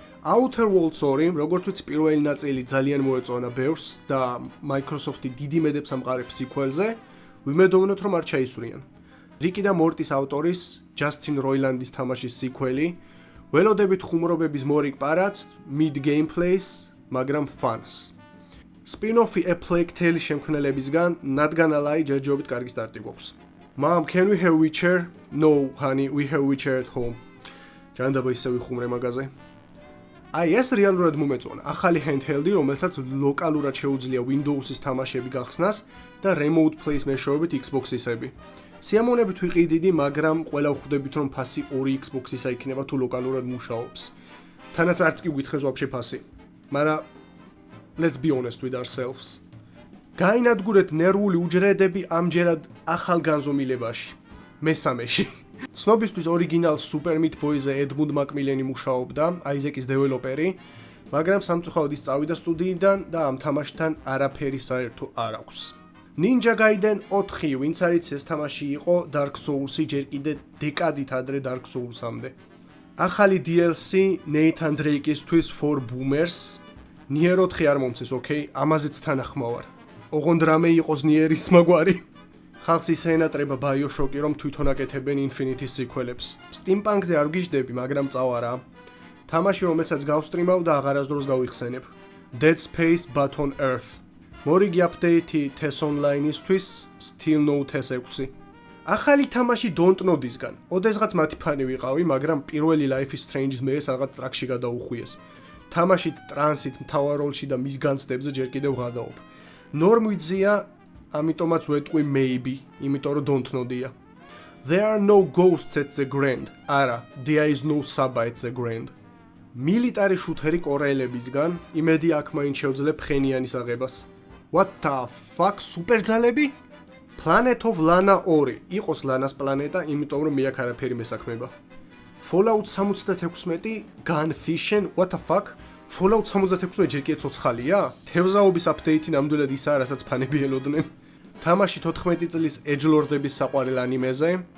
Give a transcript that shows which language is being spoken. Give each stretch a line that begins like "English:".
Georgian: Outer Worlds 2, როგორც ვიცი, პირველი ნაწილი ძალიან მოეწონა ბევრს და Microsoft-ი დიდი მედებს ამყარებს სიკველზე. ვიმედოვნოთ, რომ არ ჩაისვრიან. Rick და Morty-ის ავტორის Justin Roiland-ის თამაშის სიკველი. ველოდებით ხუმრობების მორიგ პარადს,
English: mid gameplays,
Georgian: მაგრამ fans. Spin-off-ი A Plague Tale შემქმნელებისგან,
English: not gonna lie,
Georgian: ჯერჯერობით კარგი სტარტი გვაქვს.
English: Mom, can we have Witcher? No, honey, we have Witcher at home.
Georgian: ჯანდაბა ისე ვიხუმრე მაგაზე. აი ეს რეალურად მომეწონა. ახალი handheld-ი, რომელსაც ლოკალურად შეუძლია Windows-ის თამაშები გახსნას და remote play-ის მეშვეობით Xbox-ისები. სიამოვნებით ვიყიდიდი, მაგრამ ყველა ვხვდებით, რომ ფასი 2 Xbox-ისა იქნება თუ ლოკალურად მუშაობს. თანაც არც კი გვითხრეს ვაფშე ფასი. მაგრამ
English: let's be honest with ourselves.
Georgian: გაინადგურეთ ნერვული უჯრედები ამჯერად ახალ განზომილებაში. მესამეში. ცნობისთვის ორიგინალ Super Meat Boy-ზე Edmund McMillen-ი მუშაობდა, Isaac-ის დეველოპერი, მაგრამ სამწუხაროდ ის წავიდა სტუდიიდან და ამ თამაშთან არაფერი საერთო არ აქვს. Ninja Gaiden 4, ვინც არის ეს თამაში იყო Dark Souls-ი ჯერ კიდე დეკადით ადრე Dark Souls-ამდე. ახალი DLC Nathan Drake-ისთვის
English: For Boomers.
Georgian: Nier 4 არ მომწეს, ოკეი, ამაზეც თანახმავარ. ოღონდ რამე იყოს Nier-ის მაგვარი. ხალხს ისე ენატრება BioShock-ი, რომ თვითონ აკეთებენ Infinity-ის სიკველებს. Steampunk-ზე არ ვგიჟდები, მაგრამ წავა რა. თამაში, რომელსაც გავსტრიმავ და აღარასდროს გავიხსენებ.
English: Dead Space But on Earth.
Georgian: მორიგი აპდეიტი TES Online-ისთვის
English: Still No TES 6.
Georgian: ახალი თამაში Dontnod-ისგან. ოდესღაც მათი ფანი ვიყავი, მაგრამ პირველი Life is Strange-ის მე რაღაც ტრაკში გადაუხვიეს. თამაშით ტრანსით მთავარ როლში და მის განცდებზე ჯერ კიდევ ვღადაობ. ნორმვიძია, ამიტომაც ვეტყვი maybe, იმიტომ რომ Dontnod-ია.
English: There are no ghosts at the Grand.
Georgian: არა,
English: there is no Saba at the Grand.
Georgian: მილიტარი შუთერი კორეელებისგან, იმედი აქ მაინც შევძლებ ხენიანის აღებას.
English: What the fuck,
Georgian: სუპერძალები? Planet of Lana 2. იყოს ლანას პლანეტა, იმიტომ რომ მე აქ არაფერი მესაქმება. Fallout 76, Gunfishing,
English: what the fuck?
Georgian: Fallout 76 ჯერ კიდე ცოცხალია? თევზაობის აპდეიტი ნამდვილად ისაა, რასაც ფანები ელოდნენ. თამაში 14 წლის Edgelord-ების საყვარელ ანიმეზე.